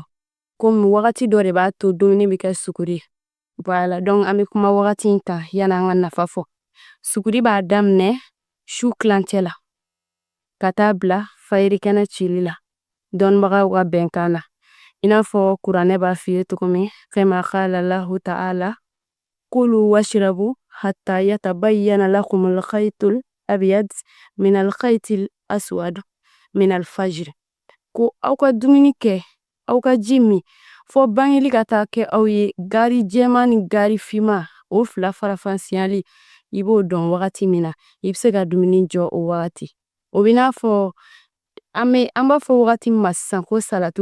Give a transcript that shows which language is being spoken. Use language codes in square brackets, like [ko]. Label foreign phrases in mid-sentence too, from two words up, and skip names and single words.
[bm] Komi wagati dɔ de b'a to dumuni bɛ kɛ suguri ye. [fr] Voilà donc [bm] an bɛ kuma wagati in kan yan'an ka nafa fɔ. Suguri b'a daminɛ su kilancɛ la ka taa bila fayiri kɛnɛ cili la dɔnnibagaw ka bɛnkan na i n'a fɔ kuranɛ b'a f'i ye cogo min kama [ar] قال الله تعالى كلوا واشربوا حتى يتبين لكم الخيط الأبيض من الخيط الأسود من الفجر [bm] ko aw ka dumuni kɛ aw ka ji min fɔ bangeli ka taa kɛ aw ye gari jɛman ni gari finman o fila farafansiyali i b'o dɔn wagati min na i bɛ se ka dumuni jɔ o wagati o bɛ n'a fɔ an b'a fɔ wagati min ma sisan ko salatu